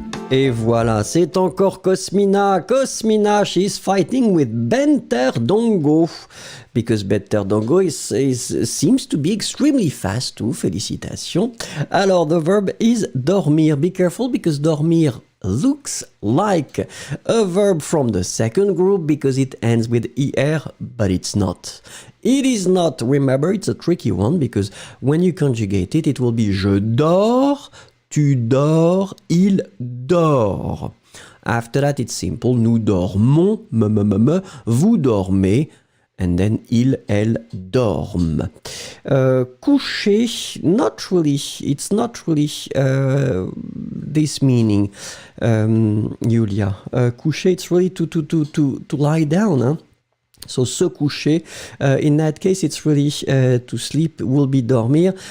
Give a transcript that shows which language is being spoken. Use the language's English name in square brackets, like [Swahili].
[French] Et voilà, c'est encore Cosmina. [English] Cosmina, she's fighting with Benter Dongo. Because Benter Dongo seems to be extremely fast too. Félicitations. Alors, the verb is dormir. Be careful because dormir looks like a verb from the second group because it ends with er, but it's not. It is not. Remember, it's a tricky one because when you conjugate it, it will be [French] je dors, tu dors, il dort. [English] After that, it's simple. [French] Nous dormons, vous dormez, [English] and then [French] il, elle dorment. [English] Coucher, not really. It's not really this meaning, Julia. Coucher, it's really to lie down, huh? So, se coucher, in that case, it's really to sleep, will be dormir.